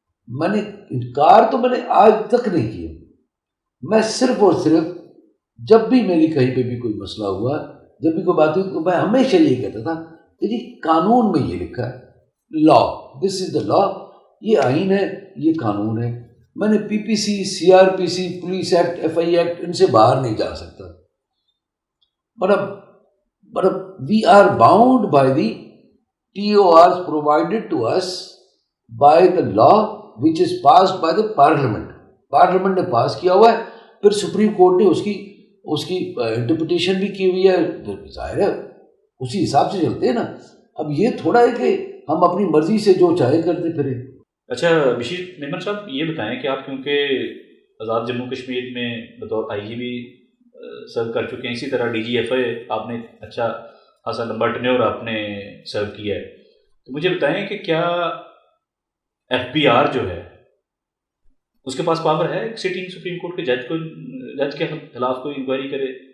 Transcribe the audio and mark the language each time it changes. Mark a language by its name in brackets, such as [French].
[Urdu] میں نے انکار تو میں نے آج تک نہیں کیا. میں صرف اور صرف جب بھی میری کہیں پہ بھی کوئی مسئلہ ہوا، جب بھی کوئی بات ہوئی، تو میں ہمیشہ یہ کہتا تھا کہ جی قانون میں یہ لکھا ہے، لا، [English] this is the law, [Urdu] یہ آئین ہے، یہ قانون ہے. میں نے پی پی سی، سی آر پی سی، پولیس ایکٹ، ایف آئی ایکٹ، ان سے باہر نہیں جا سکتا. [English] but we are bound by the TORs provided to us by the law which is passed by the parliament. [Urdu] Parliament نے پاس کیا ہوا ہے، پھر سپریم کورٹ نے اس کی انٹرپریٹیشن بھی کی ہوئی ہے. ظاہر ہے اسی حساب سے چلتے ہیں نا. اب یہ تھوڑا ہے کہ ہم اپنی مرضی سے جو چاہے کرتے پھریں. اچھا بشیر میمن صاحب، یہ بتائیں کہ آپ کیونکہ آزاد جموں کشمیر میں بطور آئی جی بھی سرو کر چکے ہیں، اسی طرح ڈی جی ایف اے آپ نے اچھا خاصا لمبا ٹینیور آپ نے سرو کیا ہے، تو مجھے بتائیں کہ کیا ایف بی آر جو ہے اس کے پاس پاور ہے سٹنگ سپریم کورٹ کے جج کے خلاف کوئی انکوائری کرے؟